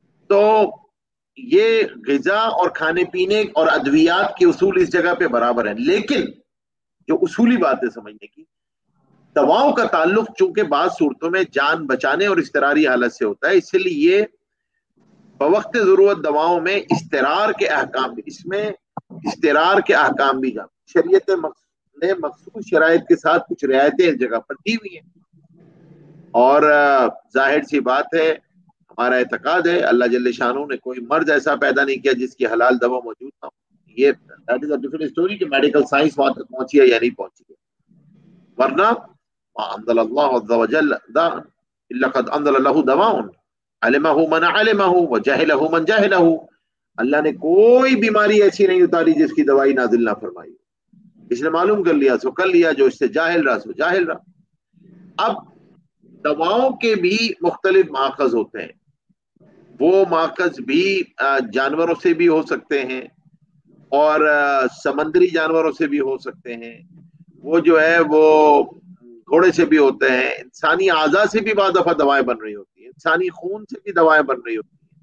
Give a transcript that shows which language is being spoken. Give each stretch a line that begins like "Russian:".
Urdu: تو یہ غذا اور کھانے پینے اور ادویات کے اصول اس جگہ پہ برابر ہیں، لیکن جو اصولی بات ہے سمجھنے کی، دواؤں کا تعلق چونکہ بعض صورتوں میں جان بچانے اور اضطراری حالت سے ہوتا ہے، اس لیے بوقت ضرورت دواؤں میں استرار کے احکام بھی، اس میں استرار کے احکام بھی شریعت نے مخصوص شرائط کے ساتھ کچھ رعایتیں اس جگہ پر دی ہوئی ہیں. اور ظاہر سی بات ہے، ہمارا اعتقاد ہے اللہ جل شانہ نے کوئی مرض ایسا پیدا نہیں کیا جس کی حلال دوا موجود نہ ہو. یہ
English: that is a different story
Urdu: کہ میڈیکل سائنس وہاں تک پہنچی ہے یا نہیں پہنچی ہے. ورنہ
Arabic: انزل اللہ عز وجل داء الا قد انزل له دواء علمه من علمه وجهله من جهله.
Urdu: اللہ نے کوئی بیماری ایسی نہیں اتاری جس کی دوائی نازل نہ فرمائی. اس نے معلوم کر لیا سو کر لیا، جو اس سے جاہل رہا سو جاہل رہا. اب دواؤں کے بھی مختلف ماخذ ہوتے ہیں، وہ ماخذ بھی جانوروں سے بھی ہو سکتے ہیں اور سمندری جانوروں سے بھی ہو سکتے ہیں، وہ جو ہے وہ گھوڑے سے بھی ہوتے ہیں، انسانی اعضاء سے بھی بعض دفعہ دوائیں بن رہی ہوتی ہیں، انسانی خون سے بھی دوائیں بن رہی ہوتی ہیں.